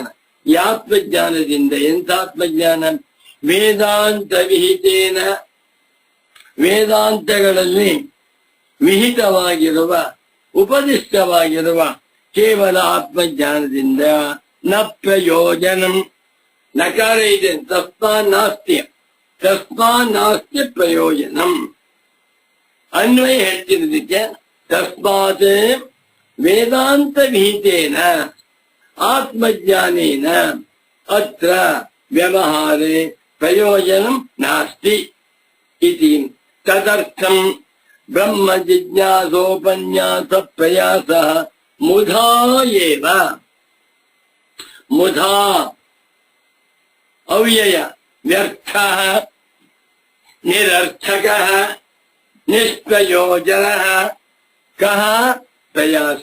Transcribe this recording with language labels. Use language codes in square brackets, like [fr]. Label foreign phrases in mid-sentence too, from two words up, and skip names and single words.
[kn] ಈ ಆತ್ಮಜ್ಞಾನದಿಂದ ಎಂಥ ಆತ್ಮಜ್ಞಾನ? [sa] ವೇದಾಂತ ವಿಹಿತೇನ, [kn] ವೇದಾಂತಗಳಲ್ಲಿ ವಿಹಿತವಾಗಿರುವ ಉಪದಿಷ್ಟವಾಗಿರುವ ಕೇವಲ ಆತ್ಮಜ್ಞಾನದಿಂದ [sa] ನ ಪ್ರಯೋಜನಂ. [kn] ನಕಾರ ಇದೆ. [sa] ತಸ್ಮಾ ನಾಸ್ತಿ ಪ್ರಯೋಜನಂ. [kn] ಅನ್ವಯ ಹೇಳ್ತಿರೋದಕ್ಕೆ [sa] ತಸ್ಮಾತ್ ವೇದಾಂತ ವಿಹಿತೇನ ಆತ್ಮಜ್ಞಾನೇನ ಅತ್ರ ವ್ಯವಹಾರೇ ಪ್ರಯೋಜನಂ ನಾಸ್ತಿ ಇತಿ. ತದರ್ಥಂ ಬ್ರಹ್ಮ ಜಿಜ್ಞಾಸೋಪನ್ಯಾಸ ಪ್ರಯಾಸ ಮುಧಾ ಏವ. ಮುಧಾ ಅವ್ಯಯ, ವ್ಯರ್ಥ, ನಿರರ್ಥಕ, ನಿಷ್ಪ್ರಯೋಜನ, ಕಹ ಪ್ರಯಾಸ.